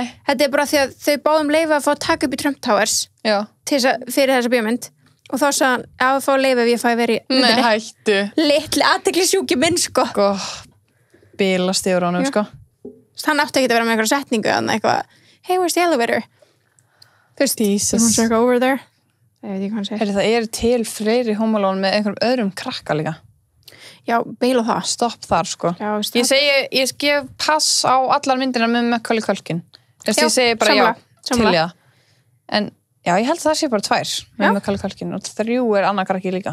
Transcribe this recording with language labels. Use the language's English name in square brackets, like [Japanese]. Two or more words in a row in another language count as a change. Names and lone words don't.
[Icelandic] Þetta er bara því að þau báðum leyfa að fá að taka upp í Trump Towers. Já. Fyrir þessa bíómynd. Og þá sagði hann, að fá að leyfa ef ég fæ verið í myndinni. Nei, hættu. Litli athyglisjúki minn, sko. Bilast yfir honum, sko. Hann átti ekki að vera með einhverja setningu eitthvað, [English] hey, where's the elevator? [Icelandic] Þú veist, Jesus. [English] Over there. [Icelandic] Ég veit ekki hvað hann segir. Það eru til fleiri Home Alone með einhverjum öðrum krakka líka. Já, beil og það. Stopp þar, sko. Já, ég gef pass á allar myndirna með Macaulay Culkin. Ég segi bara samla. Já. En já, ég held það sé bara 2 með Macaulay Culkin og 3 er annað krakki líka.